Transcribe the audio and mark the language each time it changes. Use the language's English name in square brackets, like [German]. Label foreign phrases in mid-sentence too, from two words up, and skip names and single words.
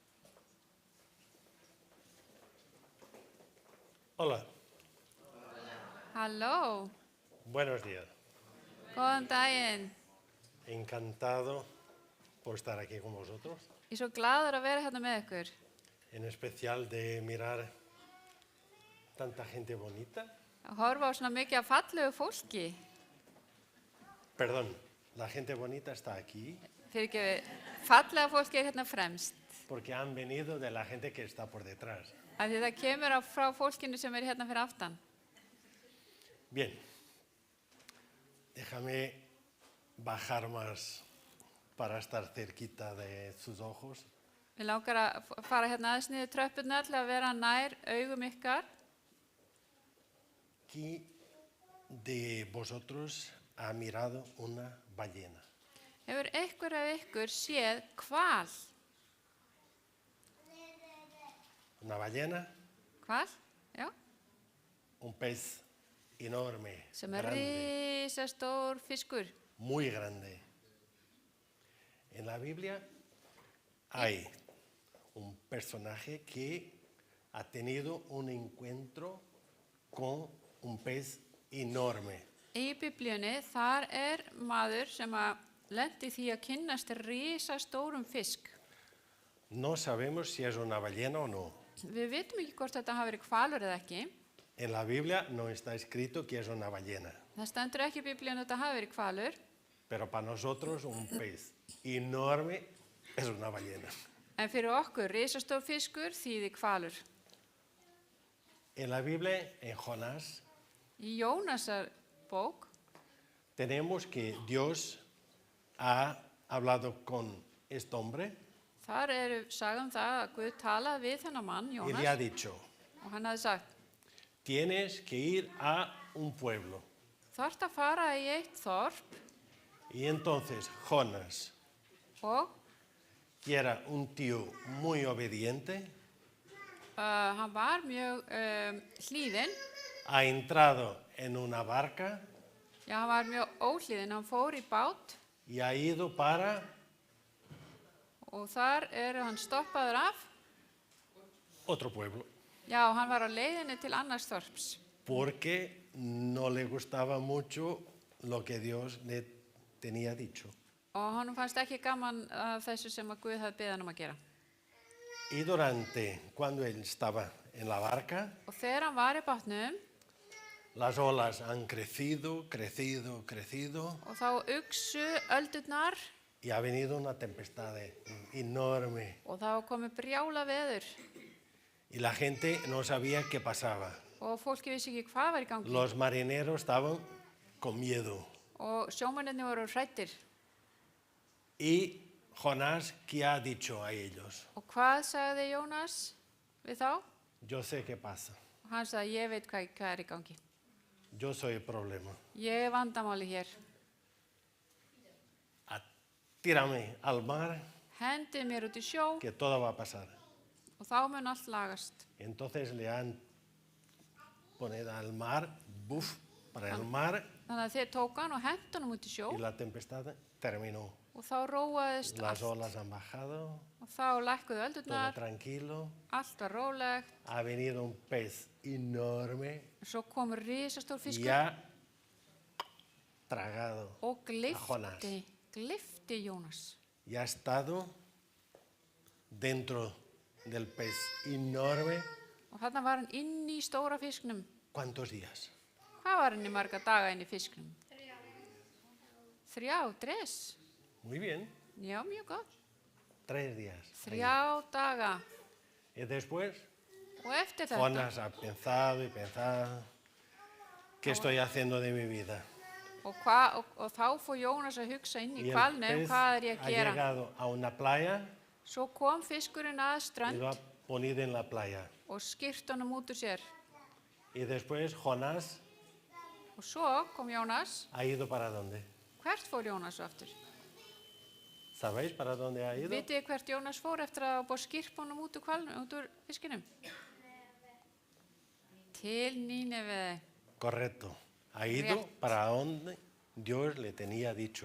[Spanish] Hola. [Icelandic] Halló, [Spanish] Buenos días. [Icelandic] góðan daginn. [Spanish] Encantado por estar aquí con vosotros, [Icelandic] Ég er svo gladur að vera hérna með ykkur. [Spanish] en especial de mirar tanta gente bonita. [Icelandic] Að horfa á svona mikið af fallegu fólki. [Spanish] Perdón, la gente bonita está aquí [Icelandic] Fyrirgefi, fallega fólki er hérna fremst. [Spanish] porque han venido de la gente que está por detrás. [Icelandic] Af því það kemur frá fólkinu sem er hérna fyrir aftan. [Spanish] Bien, déjame bajar más para estar cerquita de sus ojos. [Icelandic] Við langar að fara hérna aðeins niður tröppurnar til að vera nær augum ykkar. [Spanish] ¿Quién de vosotros ha mirado una ballena? [Icelandic] Hefur einhver af ykkur séð hval? [Spanish] Una ballena, [Icelandic] Hval? Já. [Spanish] un pez enorme, [Icelandic] Sem er [Spanish] grande, [Icelandic] risastór fiskur. [Spanish] muy grande. En la Biblia hay un personaje que ha tenido un encuentro con un pez enorme. [Icelandic] Í Biblíunni þar er maður sem að lendi því að kynnast risastórum fisk. [Spanish] No sabemos si es una ballena o no. [Icelandic] Við vitum ekki hvort þetta hafi verið hvalur eða ekki. [Spanish] En la Biblia no está escrito que es una ballena, [Icelandic] Það stendur ekki í Biblíunni að þetta hafi verið hvalur. [Spanish] pero para nosotros un pez enorme es una ballena. [Icelandic] En fyrir okkur, risastór fiskur þýðir hvalur. [Spanish] En la Biblia, en Jonás, [Icelandic] Í Jónasar bók [Spanish] tenemos que Dios ha hablado con este hombre [Icelandic] þar sagðum það að Guð talaði við þennan mann, [Spanish] y le ha [Icelandic] Jónas, [Spanish] dicho, [Icelandic] og hann hafði sagt, [Spanish] tienes que ir a un pueblo. [Icelandic] þarft að fara í eitt þorp [Spanish] Y entonces Jonás, [Icelandic] og [Spanish] que era un tío muy obediente, [Icelandic] hann var mjög hlýðinn. [Spanish] ha entrado en una barca [Icelandic] Já, hann var mjög óhlýðinn, hann fór í bát [Spanish] y ha ido para [Icelandic] og þar hann stoppaður af. [Spanish] otro pueblo, [Icelandic] Já, hann var á leiðinni til annars þorps. [Spanish] porque no le gustaba mucho lo que Dios le tenía dicho. [Icelandic] Og hann fannst ekki gaman af þessu sem að Guð hafði beðið hann að gera. [Spanish] Y cuando él estaba en la barca, [Icelandic] Og þegar hann var í bátnum [Spanish] las olas han crecido, crecido, crecido [Icelandic] og þá uxu öldurnar [Spanish] y ha venido una tempestad enorme [Icelandic] og þá komu brjála veður [Spanish] y la gente no sabía qué pasaba. [Icelandic] og fólki vissi ekki hvað var í gangi. [Spanish] Los marineros estaban con miedo. [Icelandic] Og sjómennirnir voru hræddir. [Spanish] Y Jonás, ¿qué ha dicho a ellos? [Icelandic] Og hvað sagði Jónas við þá? [Spanish] Yo sé qué pasa. [Icelandic] Og hann sagði, ég veit hvað er í gangi. [Spanish] Yo soy el problema. [Icelandic] Ég er vandamáli hér. [Spanish] Tírame al mar, [Icelandic] Hendið mér út í sjó [Spanish] que todo va a pasar. [Icelandic] og þá mun allt lagast. [Spanish] Entonces le han poner al mar, buf, para el mar, [Icelandic] Þannig að þeir tók hann og hentu hann út í sjó [Spanish] y la tempestad terminó. [Icelandic] og þá róaðist [Spanish] Las [Icelandic] allt. [Spanish] olas han bajado, [Icelandic] Og þá lækkuðu [Spanish] todo [Icelandic] öldurnar, [Spanish] tranquilo. [Icelandic] allt var rólegt. [Spanish] Ha venido un pez enorme [Icelandic] Svo kom risastór [Spanish] y [Icelandic] fiskur [Spanish] ha tragado [Icelandic] og Jónas. gleypti Jónas. [Spanish] y ha estado dentro del pez enorme. [Icelandic] Og þarna var hann inn í stóra fisknum. [Spanish] ¿Cuántos días? [Icelandic] Hvað var hann í marga daga inn í fisknum? 3, 3. [Spanish] Muy bien, [Icelandic] Já, mjög gott. [Spanish] 3 días. [Icelandic] 3 daga. [Spanish] Y después, [Icelandic] Og eftir þetta, [Spanish] Jonás ha pensado y pensado, ¿qué estoy haciendo de mi vida? [Icelandic] og þá fór Jónas að hugsa inn í [Spanish] Y el [Icelandic] hvalnum, [Spanish] pez [Icelandic] hvað er ég [Spanish] ha [Icelandic] að gera? [Spanish] llegado a una playa [Icelandic] Svo kom fiskurinn að [Spanish] y [Icelandic] strönd [Spanish] lo ha ponido en la playa. [Icelandic] og skýrt honum út úr sér. [Spanish] Y después Jonás [Icelandic] Og svo kom Jónas. [Spanish] ha ido para dónde? [Icelandic] Hvert fór Jónas svo aftur? [Spanish] ¿Sabéis para dónde ha ido? [Icelandic] Vitið þið hvert Jónas fór eftir að hafa búið að skýrpa honum út úr fiskinum? Til Níneve. [Spanish] Correcto. Ha ido [Icelandic] Rétt. [Spanish] para donde Dios le tenía dicho.